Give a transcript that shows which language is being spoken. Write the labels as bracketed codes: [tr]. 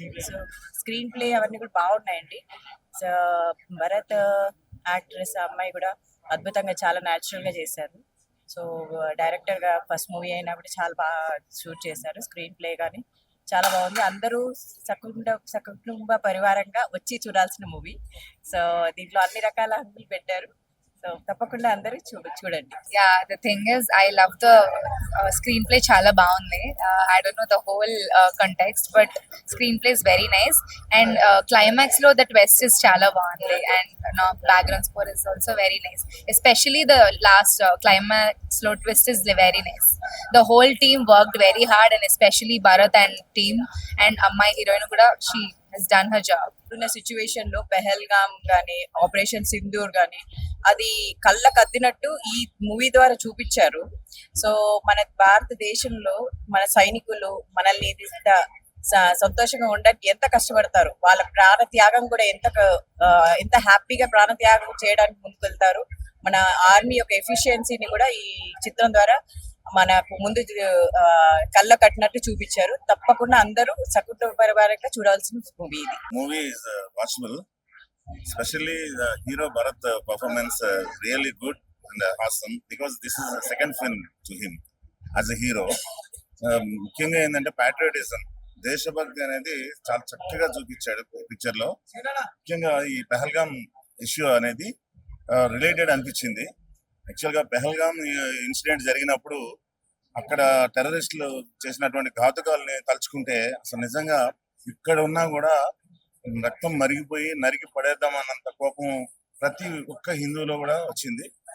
[te] So screen play అవన్నీ కూడా బాగున్నాయండి. సో భరత్ యాక్ట్రెస్ అమ్మాయి కూడా అద్భుతంగా చాలా న్యాచురల్ గా చేశారు. సో డైరెక్టర్ గా ఫస్ట్ మూవీ అయినా కూడా చాలా బాగా షూట్ చేశారు. స్క్రీన్ ప్లే కానీ చాలా బాగుంది. అందరూ సకుటుంబ పరివారంగా వచ్చి చూడాల్సిన మూవీ. సో దీంట్లో అన్ని రకాల హంగులు పెట్టారు. సో తప్పకుండా అందరూ చూడండి. [en] Yeah, the thing is, I love the screenplay. [te] Chala baagundi. [en] I don't know the whole context, but screenplay is very nice. And climax lo the twist is [te] chala baagundi, [en] and background score is also very nice. Especially the last climax lo twist is very nice. The whole team worked very hard, and especially Bharat and team and Ammai heroine kuda, she has done her job. [te] ఉన్న situation లో పెహల్గామ్ గానీ, operation Sindoor గానీ అది కళ్ళకు అద్దినట్టు ఈ movie ద్వారా చూపించారు. So మన భారతదేశంలో మన సైనికులు మనల్ని సంతోషంగా ఉండడానికి ఎంత కష్టపడతారు, వాళ్ళ ప్రాణ త్యాగం కూడా ఎంత హ్యాపీగా ప్రాణ త్యాగం చేయడానికి ముందుకు వెళ్తారు. మన ఆర్మీ యొక్క ఎఫిషియన్సీని కూడా ఈ చిత్రం ద్వారా మనకు ముందు కళ్ళ కట్టినట్టు చూపించారు. తప్పకుండా అందరూ సకుటుంబ పరివారంగా చూడాల్సిన మూవీ ఇది. [en] Movie is watchable. Especially the hero Bharat performance really good and awesome because this is the second film to him as a hero. [te] ముఖ్యంగా ఏంటంటే ప్యాట్రియాటిజం, దేశభక్తి అనేది చాలా చక్కగా చూపించాడు పిక్చర్ లో. ముఖ్యంగా ఈ పెహల్గామ్ ఇష్యూ అనేది రిలేటెడ్ అనిపించింది. యాక్చువల్గా పెహల్గామ్ ఇన్సిడెంట్ జరిగినప్పుడు అక్కడ టెర్రరిస్టులు చేసినటువంటి ఘాతుకాలని తలుచుకుంటే అసలు నిజంగా ఇక్కడ ఉన్నా కూడా రక్తం మరిగిపోయి నరికి పడేద్దాం అన్నంత కోపం ప్రతి ఒక్క హిందువులో కూడా వచ్చింది.